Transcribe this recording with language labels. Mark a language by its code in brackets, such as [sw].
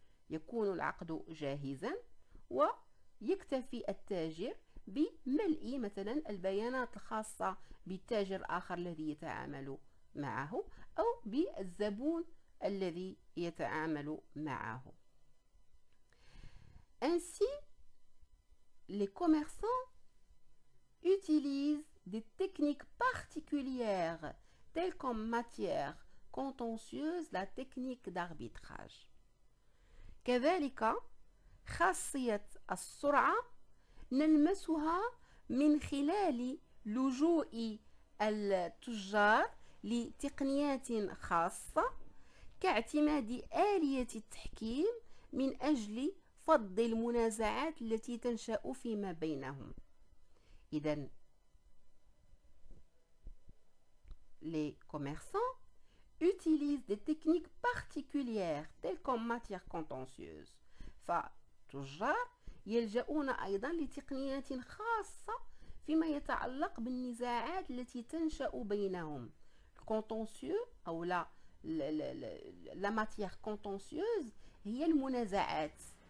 [ar] يكون العقد جاهزا ويكتفي التاجر بملء مثلا البيانات الخاصة بالتاجر الآخر الذي يتعامل معه أو بالزبون الذي يتعامل معه. [fr] Ainsi, les commerçants utilisent des techniques particulières telles qu'en matière contentieuse la technique d'arbitrage. [ar] كذلك خاصية السرعة نلمسها من خلال لجوء التجار لتقنيات خاصة كاعتماد آلية التحكيم من أجل فض المنازعات التي تنشأ فيما بينهم. [fr] إذن les commerçants utilisent des techniques particulières telles qu'en matière contentieuse. [ar] فالتجار يلجؤون أيضا لتقنيات خاصة فيما يتعلق بالنزاعات التي تنشأ بينهم. الكونتنسيو أو لا ماتيير كونتنسيوز هي المنازعات.